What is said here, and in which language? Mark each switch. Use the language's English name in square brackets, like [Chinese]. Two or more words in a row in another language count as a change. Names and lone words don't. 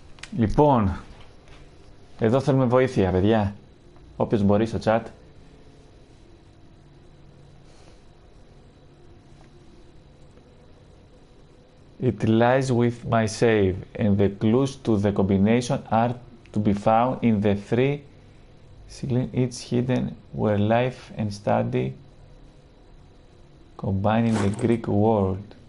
[Greek] Λοιπόν, εδώ θέλουμε βοήθεια, παιδιά. Όποιος μπορεί στο chat. [English] It lies with my save, and the clues to the combination are to be found in the three each hidden where life and study combine in the Greek world.